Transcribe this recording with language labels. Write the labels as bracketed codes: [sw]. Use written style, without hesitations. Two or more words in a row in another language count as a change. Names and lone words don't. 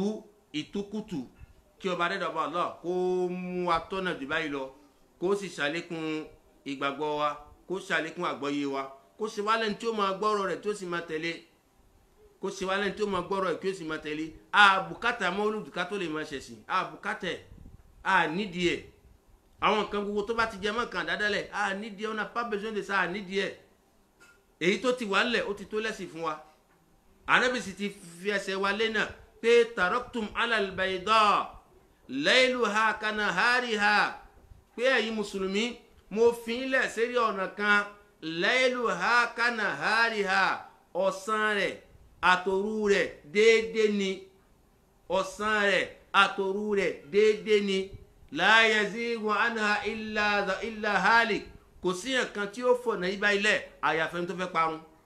[yo] ìtukutu kí ọba adẹ́dọ̀bọ̀ Allah kó mú wa tọ́nà jù báyìí lọ kó sì ṣàlékún ìgbàgbọ́ wa kó ṣàlékún àgbọ́yé wa kó ṣe wá lẹ́ni tí ó máa gbọ́rọ̀ rẹ̀ tí ó sì máa tẹ̀lé kó ṣe wá lẹ́ni tí ó máa gbọ́rọ̀ rẹ̀ tí ó sì máa tẹ̀lé àbùkátà mọ́lúdù ká tó lè máa ṣẹ̀sìn àbùkátà nídìí ẹ̀ àwọn nǹkan gbogbo tó bá ti jẹ mọ́ kan dáadáa nídìí ẹ̀ [fr] on n'a pas besoin de ça [yo] nídìí ẹ̀ èyí tó ti wà ńlẹ̀ ó ti tó lẹ́sìn fún wa Ànábì sì ti fi ẹsẹ̀ wa lé náà pé [ar] تركتكم على البيضاء ليلها كنهارها [yo] pé ẹ̀yin mùsùlùmí mo fi ń lẹ̀ sérí ọ̀nà kan [ar] ليلها كنهارها [yo] ọ̀sán rẹ̀ àtòru rẹ̀ déédéé ni ọ̀sán rẹ̀ àtòru rẹ̀ déédéé ni [ar] لا يزيغ عنها إلا هالك [yo] kò sí nǹkan tí ó fọ̀nà ibà ilẹ̀ àyàfẹ́ tó fẹ́ parun